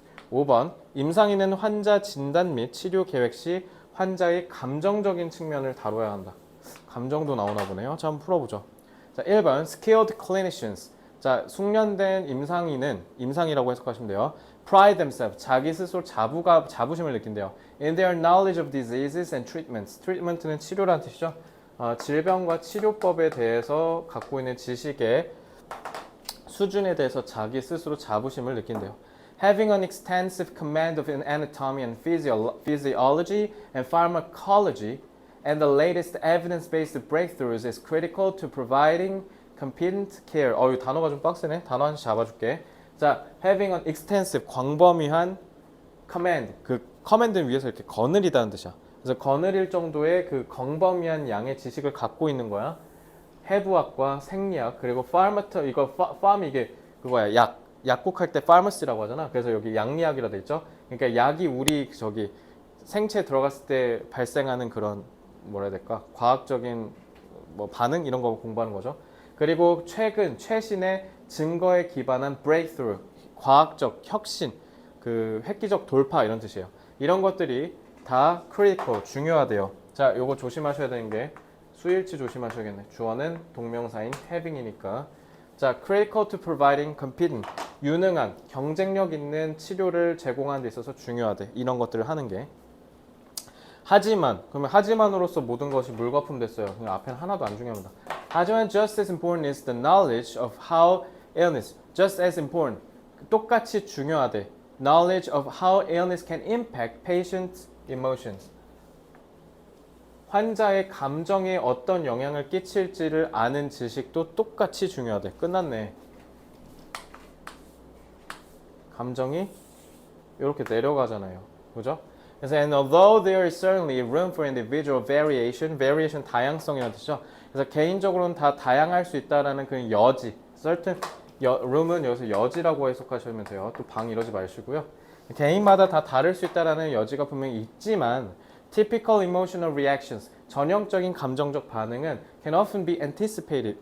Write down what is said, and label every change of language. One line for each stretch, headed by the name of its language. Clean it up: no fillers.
Korean: 5번 임상인은 환자 진단 및 치료 계획 시 환자의 감정적인 측면을 다뤄야 한다. 감정도 나오나 보네요. 자, 한번 풀어보죠. 자, 1번 skilled clinicians. 자, 숙련된 임상인은 임상이라고 해석하시면 돼요.
English: Pride themselves.
Korean: 자기 스스로 자부심을 느낀대요.
English: In their knowledge of diseases and treatments.
Korean: treatment는 치료라는 뜻이죠. 질병과 치료법에 대해서 갖고 있는 지식의 수준에 대해서 자기 스스로 자부심을 느낀대요.
English: Having an extensive command of anatomy and physiology and pharmacology and the latest evidence-based breakthroughs is critical to providing competent care.
Korean: 이 단어가 좀 빡세네. 단어 하나씩 잡아줄게.
English: 자, having an extensive,
Korean: 광범위한
English: command.
Korean: 그 command는 위에서 이렇게 거느리다는 뜻이야. 그래서 거느릴 정도의 그 광범위한 양의 지식을 갖고 있는 거야. 해부학과 생리학 그리고 farm 이게 그거야. 약국할 때 pharmacy라고 하잖아. 그래서 여기 양리학이라 돼 있죠. 그러니까 약이 우리 생체에 들어갔을 때 발생하는 그런 뭐라 해야 될까? 과학적인 뭐 반응 이런 거 공부하는 거죠. 그리고 최신의 증거에 기반한 breakthrough, 과학적 혁신, 그 획기적 돌파 이런 뜻이에요. 이런 것들이 다 critical, 중요하대요. 자, 요거 조심하셔야 되는 게 수일치 조심하셔야겠네. 주어는 동명사인 having이니까. 자,
English: critical to providing competent,
Korean: 유능한, 경쟁력 있는 치료를 제공하는 데 있어서 중요하대. 이런 것들을 하는 게. 그러면 하지만으로서 모든 것이 물거품 됐어요. 그냥 앞에는 하나도 안 중요합니다. 하지만
English: just as important is the knowledge of how illness, just as important,
Korean: 똑같이 중요하대.
English: knowledge of how illness can impact patients' emotions.
Korean: 환자의 감정에 어떤 영향을 끼칠지를 아는 지식도 똑같이 중요하대. 끝났네. 감정이 이렇게 내려가잖아요. 그죠? 그래서
English: and although there is certainly room for individual variation
Korean: 다양성이라는 뜻이죠. 그래서 개인적으로는 다 다양할 수 있다라는 그 여지, certain room은 여기서 여지라고 해석하시면 돼요. 또 방 이러지 마시고요. 개인마다 다 다를 수 있다라는 여지가 분명히 있지만
English: typical emotional reactions,
Korean: 전형적인 감정적 반응은
English: can often be anticipated.